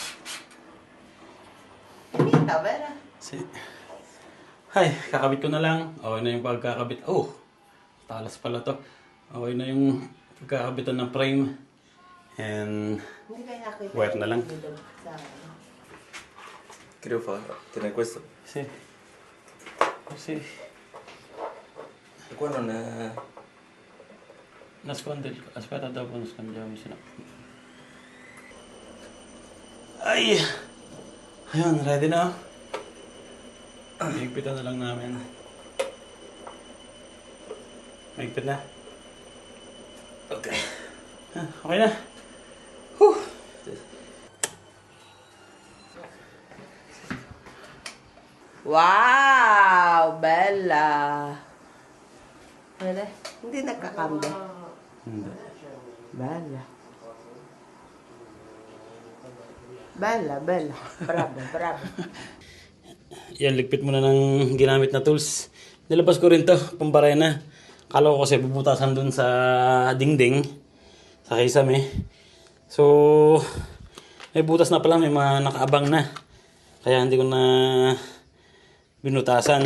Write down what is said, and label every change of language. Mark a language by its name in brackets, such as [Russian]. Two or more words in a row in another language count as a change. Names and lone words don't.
[Filipino] Kita, Vera. Hi, kakabit ko na lang. Okay na yung pagkakabit. Oh, talas pala to. Okay na yung pagkakabitan ng frame. [English] And [Filipino] Hindi kayo nakita. wire na lang. [Italian] Che devo fare? Tenere questo? Sì. Così. E qua non è... Nascondi il... Aspetta, dopo nascondiamo, [Filipino] sino... Ay! Ayun, ready na. Higpitan na lang namin. Higpit na. Okay. Okay na. Whew! [Italian] Wow! Bella! [Filipino] Ano? Hindi nagkakambi. Hindi. [Italian] Bella. Bella, bella. Bravo, bravo. [Filipino] Yan, ligpit mo na ng ginamit na tools. Nilabas ko rin to, pambarena. Kala ko kasi bubutasan dun sa dingding. Sa kisame. So, may butas na pala, may mga nakaabang na. Kaya hindi ko na binutasan.